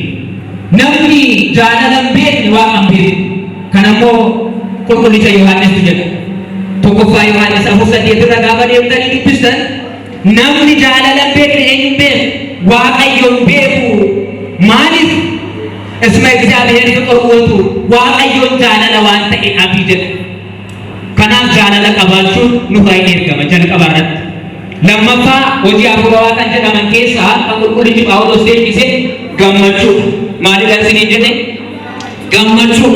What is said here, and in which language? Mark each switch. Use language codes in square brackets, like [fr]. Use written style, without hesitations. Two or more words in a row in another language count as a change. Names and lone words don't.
[om] Namni jaalala hin beekne waaqa hin beeku. Kanammoo qulqullicha Yohaannistu jedha. Tokkoffaa Yohaannis 4:8 irra gaafa deemtanii dubbistan namni jaalala hin beekne eenyu hin beeku? Waaqayyo hin beeku. Maaliif? Isma [gez] እግዚአብሔር ፍቅር ውእቱ [om] waaqayyoon jaalala waan ta'eedhaafi jedha. Kanaaf jaalala qabaachuun nuuf eegama jalqaba irratti. Lammaffaa hojii afuurawaa kan jedhaman keessaa kan qulqullichi Phaawulos deebise gammachuudha. Maalidhaan isiniin jedhe? Gammachuudha.